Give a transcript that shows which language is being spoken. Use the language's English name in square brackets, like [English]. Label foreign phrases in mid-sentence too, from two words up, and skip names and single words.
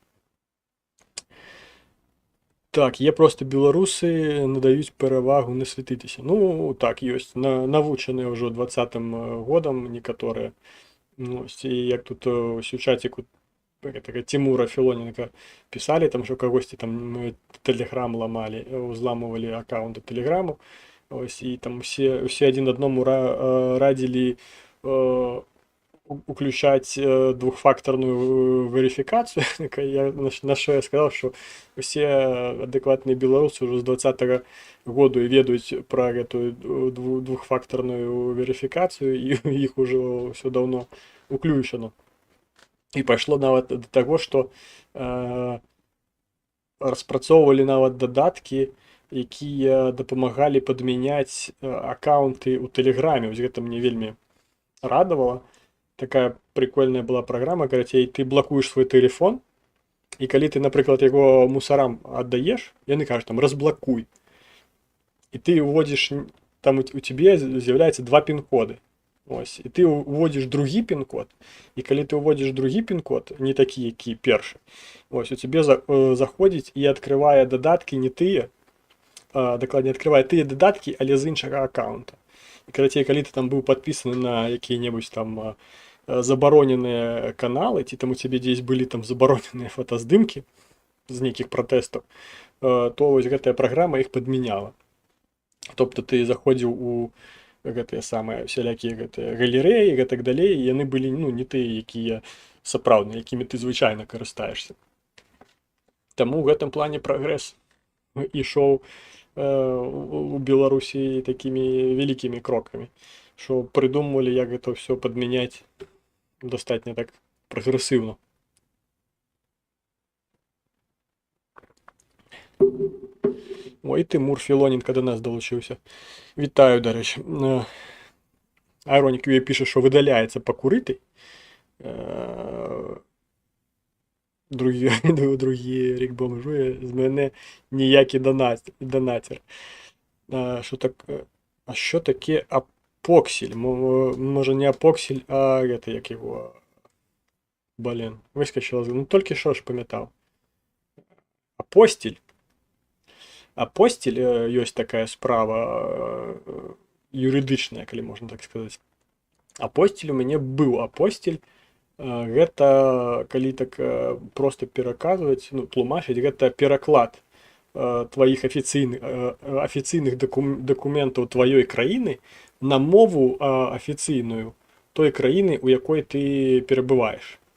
[Belarusian] Так, є просто беларусы надаюць перавагу на святытыся. Ну, так, ёсць, навучаныя ўжо 20-м годам некаторыя. [Russian] Ось, і як тут у чаціку Тимура Филоненко писали, там, что когось там Телеграм ламали, взламывали аккаунты Телеграму, ось, и там все один одному радили уключать двухфакторную верификацию. На что я сказал, что все адекватные белорусы уже с 20-го года ведают про эту двухфакторную верификацию, и их уже все давно уключено. [Belarusian] І пайшло нават да таго, што распрацоўвалі нават дадаткі, якія дапамагалі падмяняць аккаунты ў Тэлеграме. Вось гэта мне вельмі радавала. Такая прикольная была праграма, карацей, ты блакуеш свой тэлефон, і калі ты, напрыклад, яго мусарам аддаеш, яны кажуць там разблакуй. І ты уводзіш, [Ukrainian] там у тебе [Belarusian] з'яўляецца два пін-коды. [Ukrainian] Ось, і ти уводиш другий пін-код, і коли ти уводиш другий пін-код, не такий, який перший, ось, у тебе заходить і відкриває додатки не тие, докладніше, відкриває тие додатки, але з іншого аккаунта. І коли ти там був підписаний на які-небудь там заборонені канали, ті там у тебе десь були там заборонені фотоздимки з неких протестів, то ось гэтая програма їх підміняла. Тобто ти заходив у [Belarusian] гэтыя самыя всялякія гэтыя галерэі і так далей, і яны былі, ну, не тыя, якія сапраўдныя, якімі ты звычайна карыстаешся. Таму ў гэтым плане прагрэс ішоў у Беларусі такімі вялікімі крокамі, што прыдумвалі, як гэта ўсё падмяняць дастатня так прагрэсіўна. [Ukrainian] Ой, Тимур Філоненко до нас долучився. Вітаю, до речі. Айронік UA пише, що видаляється покурити. Другі рік бомжує. З мене ніякий донатір. А що таке апоксіль? Може не апоксіль, а это, як його... Блін, вискочило. Ну, тільки що ж пам'ятав. Апостіль. [Belarusian] Апостіль, ёсць такая справа юрыдычная, калі можна так сказаць. Апостіль у мяне быў. Апостіль, гэта, калі так проста пераказваць, ну, тлумачыць, гэта пераклад тваіх афіцыйных дакументаў тваёй краіны на мову афіцыйную той краіны, у якой ты перабываеш.